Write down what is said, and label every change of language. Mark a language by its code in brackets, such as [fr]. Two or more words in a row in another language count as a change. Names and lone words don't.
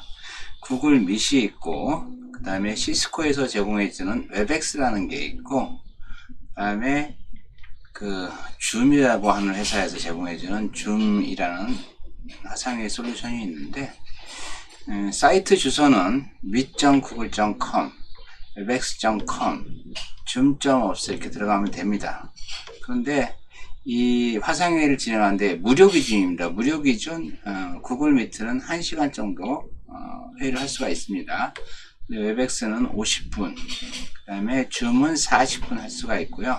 [ko] 구글 미시 있고, 그 다음에 시스코에서 제공해주는 웹엑스라는 게 있고, 그 다음에 그 줌이라고 하는 회사에서 제공해주는 줌이라는 화상회의 솔루션이 있는데, 사이트 주소는 meet.google.com, webex.com, zoom.ops 이렇게 들어가면 됩니다. 그런데 이 화상회의를 진행하는데 무료 기준입니다. 무료 기준 구글 미트는 1시간 정도 회의를 할 수가 있습니다. 웹엑스는 50분, 그 다음에 줌은 40분 할 수가 있고요.